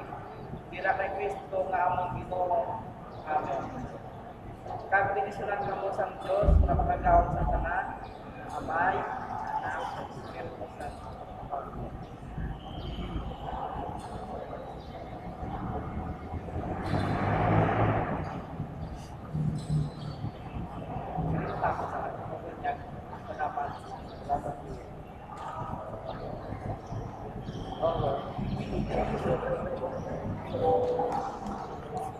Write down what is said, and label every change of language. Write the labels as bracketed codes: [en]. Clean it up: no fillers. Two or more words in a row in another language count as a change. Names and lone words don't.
[hil] Dira kay Kristo nga among Ginoo. Amen. Kag binisyonan kamo sa Diyos na makagawad sa tanan, Amay, Anak, ug Espiritu Santo. Tapos sa ating niya, salamat. Salamat po. Oo.